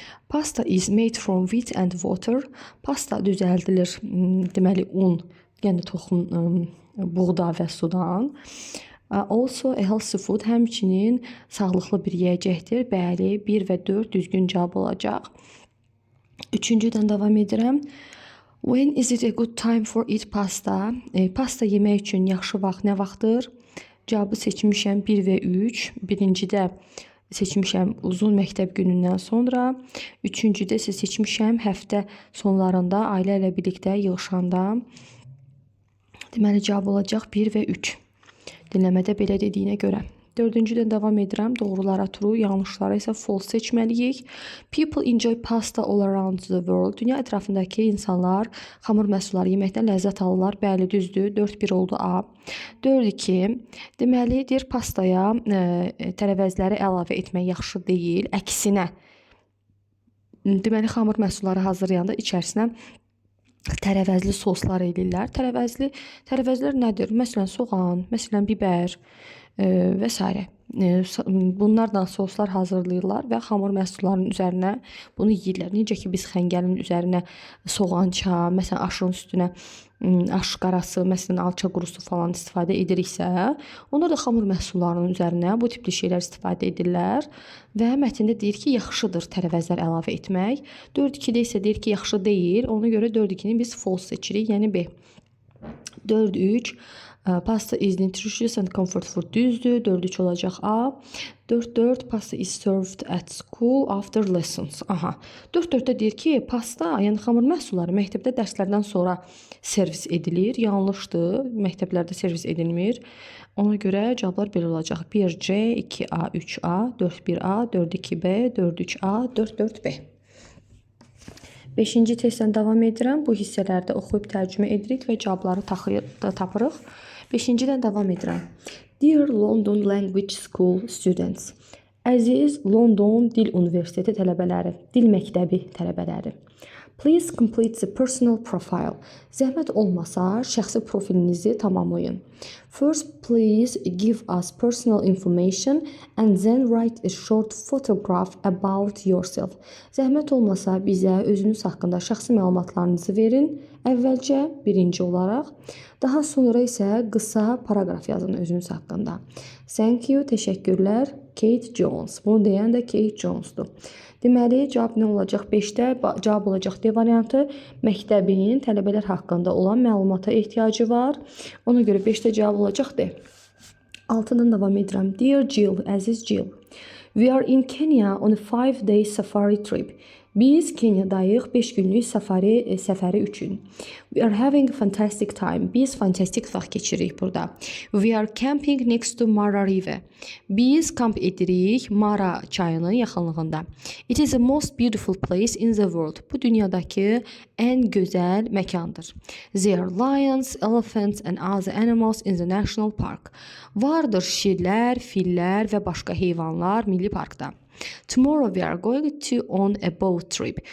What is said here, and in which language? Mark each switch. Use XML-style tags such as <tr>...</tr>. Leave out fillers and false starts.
<en>Pasta is made from wheat and water.</en> <az>Pasta düzəldilir, deməli un, yəni toxum, buğda və sudan.</az> <en>Also a healthy food,</en> <az>həmçinin sağlıqlı bir yeyəcəkdir. Bəli, 1 və 4 düzgün cavab olacaq. 3-cüdən davam edirəm.</az> <en>When is it a good time for eat pasta?</en> <az>Pasta yemək üçün yaxşı vaxt nə vaxtdır? Cavabı seçmişəm 1 və 3. Birincidə seçmişəm uzun məktəb günündən sonra. Üçüncüdə isə seçmişəm həftə sonlarında ailə ilə birlikdə yığışanda. Deməli cavab olacaq 1 və 3. Dinləmədə belə dediyinə görə. 4-cüdən davam edirəm. Doğrulara true, yanlışlara isə false seçməliyik.</az> <en>People enjoy pasta all around the world.</en> <az>Dünya ətrafındakı insanlar xamur məhsulları yeməkdən ləzzət alırlar. Bəli, düzdür. 4-1 oldu A. 4-2. Deməli, deyir pastaya tərəvəzləri əlavə etmək yaxşı deyil. Əksinə, deməli, xamur məhsulları hazırlayanda içərisinə tərəvəzli soslar eləyirlər. Tərəvəzlər nədir? Məsələn, soğan, məsələn, biber və s. Bunlardan soslar hazırlayırlar və xamur məhsullarının üzərinə bunu yeyirlər. Necə ki, biz xəngəlin üzərinə soğança, məsələn, aşın üstünə aş qarası, məsələn, alça qurusu falan istifadə ediriksə, onlar da xamur məhsullarının üzərinə bu tipli şeylər istifadə edirlər və mətndə deyir ki, yaxşıdır tərəvəzlər əlavə etmək. 4-2-də isə deyir ki, yaxşı deyil. Ona görə 4-2-ni biz false seçirik, yəni B.</az> <en>4-3. Pasta is nutritious and comfort food,</en> <az>düzdür. 4-3 olacaq A. 4-4.</az> <en>Pasta is served at school after lessons. Aha.</en> <az>4-4-də deyir ki, pasta, yəni xamur məhsulları məktəbdə dərslərdən sonra servis edilir. Yanlışdır. Məktəblərdə servis edilmir. Ona görə cavablar belə olacaq. 1C, 2A, 3A, 4-1A, 4-2B, 4-3A, 4-4B. 5-ci testdən davam edirəm. Bu hissələrdə oxuyub tərcümə edirik və cavabları tapırıq. 5-cidən davam edirəm.</az> <en>Dear London Language School students.</en> <az>Əziz London Dil Universiteti tələbələri, dil məktəbi tələbələri.</az> <en>Please complete the personal profile.</en> <az>Zəhmət olmasa şəxsi profilinizi tamamlayın.</az> <en>First, please give us personal information and then write a short photograph about yourself.</en> <az>Zəhmət olmasa bizə özünüz haqqında şəxsi məlumatlarınızı verin. Əvvəlcə birinci olaraq, daha sonra isə qısa paraqraf yazın özünüz haqqında.</az> <en>Thank you,</en> <az>təşəkkürlər, Kate Jones. Bunu deyən də Kate Jones'dur. Deməli, cavab nə olacaq? 5-də cavab olacaq D variantı. Məktəbin tələbələr haqqında olan məlumata ehtiyacı var. Ona görə 5-də cavab olacaq D. 6-dan davam edirəm.</az> <en>Dear Jill,</en> <az>əziz Jill.</az> <en>We are in Kenya on a 5-day safari trip.</en> <az>Biz Kenyadayıq 5 günlük səfəri üçün.</az> <en>We are having a fantastic time.</en> <az>Biz fantastik vaxt keçiririk burada.</az> <en>We are camping next to Mara River.</en> <az>Biz kamp edirik Mara çayının yaxınlığında.</az> <en>It is the most beautiful place in the world.</en> <az>Bu dünyadakı ən gözəl məkandır.</az> <en>There are lions, elephants and other animals in the national park.</en> <az>Vardır şirlər, fillər və başqa heyvanlar milli parkda.</az> <en>Tomorrow we are going to on a boat trip.</en>